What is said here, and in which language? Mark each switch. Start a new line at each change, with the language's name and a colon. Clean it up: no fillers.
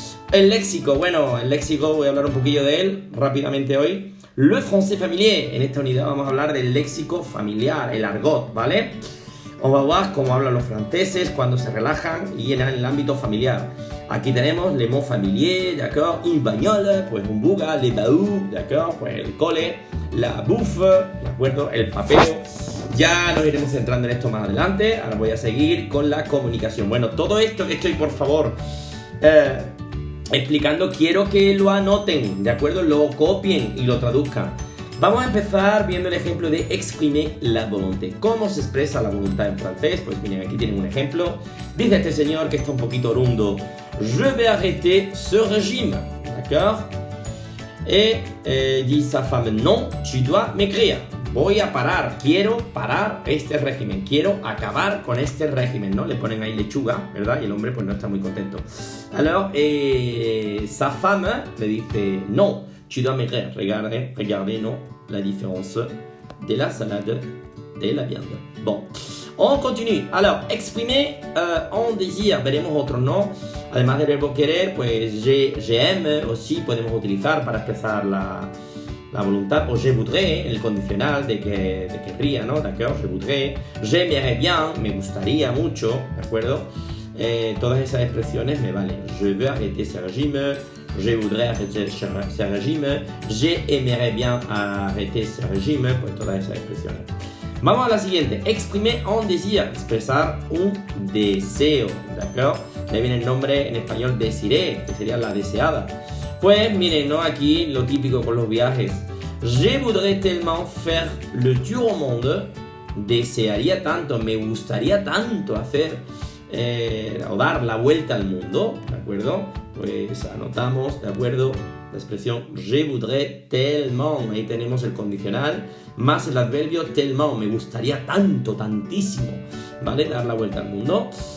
Spanish: El léxico, bueno, el léxico voy a hablar un poquillo de él rápidamente hoy.
French: Le français familier,
Spanish: en esta unidad vamos a hablar del léxico familiar, el argot, ¿vale?
French: On va voir
Spanish: cómo hablan los franceses cuando se relajan y en el ámbito familiar. Aquí tenemos
French: les mots familiers, d'accord? Une bagnole,
Spanish: pues un buga,
French: les baous, d'accord?
Spanish: Pues el cole,
French: la bouffe,
Spanish: ¿de acuerdo? El papeo. Ya nos iremos centrando en esto más adelante. Ahora voy a seguir con la comunicación. Bueno, todo esto que estoy, por favor, explicando, quiero que lo anoten, ¿de acuerdo? Lo copien y lo traduzcan. Vamos a empezar viendo el ejemplo de
French: exprimer la volonté.
Spanish: ¿Cómo se expresa la voluntad en francés? Pues miren, aquí tienen un ejemplo. Dice este señor que está un poquito orundo:
French: Je vais arrêter ce régime, d'accord? Et dit sa femme: non, tu dois maigrir.
Spanish: Voy a parar, quiero parar este régimen, quiero acabar con este régimen, ¿no? Le ponen ahí lechuga, ¿verdad? Y el hombre pues no está muy contento.
French: Alors, sa femme
Spanish: le dice:
French: non, tu dois maigrir. Regardez, ¿no? La différence de la salade de la viande. Bon, on continue. Alors, exprimer un désir,
Spanish: veremos otro, ¿no? Además del verbo querer, pues
French: j'aime
Spanish: aussi podemos utilizar para expresar la voluntad, o
French: je voudrais,
Spanish: el condicional de que querría, ¿no?
French: D'accord, je voudrais, j'aimerais bien,
Spanish: me gustaría mucho, ¿de acuerdo? Todas esas expresiones me valen.
French: Je veux arrêter ce régime, je voudrais arrêter ce régime, j'aimerais bien arrêter ce régime,
Spanish: pues todas esas expresiones. Vamos a la siguiente,
French: exprimer un désir,
Spanish: expresar un deseo, ¿d'accord? Le viene el nombre en español désiré, que sería la deseada. Pues miren, ¿no? Aquí lo típico con los viajes.
French: Je voudrais tellement faire le tour au monde.
Spanish: Desearía tanto, me gustaría tanto hacer o dar la vuelta al mundo, ¿de acuerdo? Pues anotamos, ¿de acuerdo? La expresión
French: je voudrais tellement.
Spanish: Ahí tenemos el condicional más el adverbio tellement. Me gustaría tanto, tantísimo, ¿vale? Dar la vuelta al mundo.